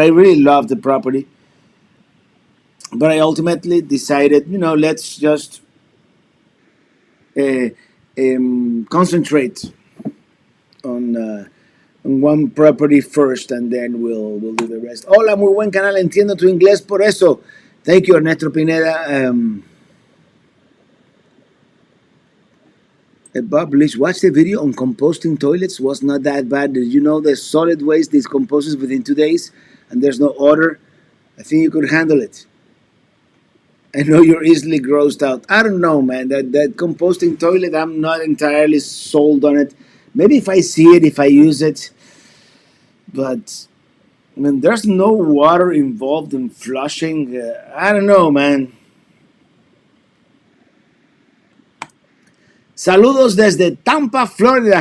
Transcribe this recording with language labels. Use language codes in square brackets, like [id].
[en] I really loved the property, but I ultimately decided, let's just uh, concentrate on. On one property first, and then we'll do the rest. [es] Hola, muy buen canal, entiendo tu inglés por eso. [en] Thank you, Ernesto Pineda. Bob Leach, watch the video on composting toilets. Was not that bad. Did you know the solid waste decomposes within 2 days, and there's no odor? I think you could handle it. I know you're easily grossed out. I don't know, man. That composting toilet, I'm not entirely sold on it. Maybe if I see it, if I use it, but I mean, there's no water involved in flushing. I don't know, man. [es] Saludos desde Tampa, Florida.